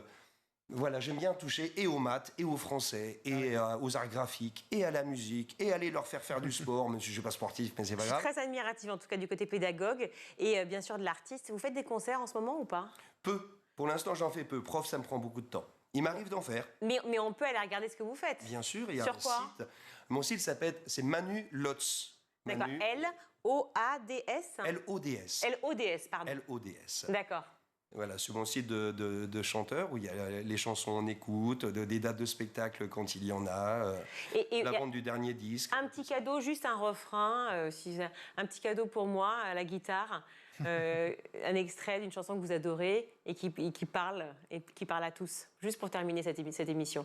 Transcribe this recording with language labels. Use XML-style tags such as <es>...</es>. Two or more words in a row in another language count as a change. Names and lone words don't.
<fr>Voilà, j'aime bien toucher et aux maths, et au français, et aux arts graphiques, et à la musique, et aller leur faire du sport, même si je ne suis pas sportif, mais c'est pas grave. Je suis très admirative, en tout cas, du côté pédagogue, et bien sûr de l'artiste. Vous faites des concerts en ce moment ou pas? Peu. Pour l'instant, j'en fais peu. Prof, ça me prend beaucoup de temps. Il m'arrive d'en faire. Mais on peut aller regarder ce que vous faites. Bien sûr, il y a Sur un quoi? site. Mon site c'est Manu Lotz. D'accord, L-O-A-D-S L-O-D-S. L-O-D-S, pardon. L-O-D-S. D'accord. Voilà, sur mon site de chanteur, où il y a les chansons en écoute, des dates de spectacle quand il y en a, la vente du dernier disque. Un petit cadeau, juste un refrain, un petit cadeau pour moi à la guitare, un extrait d'une chanson que vous adorez et qui parle à tous, juste pour terminer cette émission.</fr>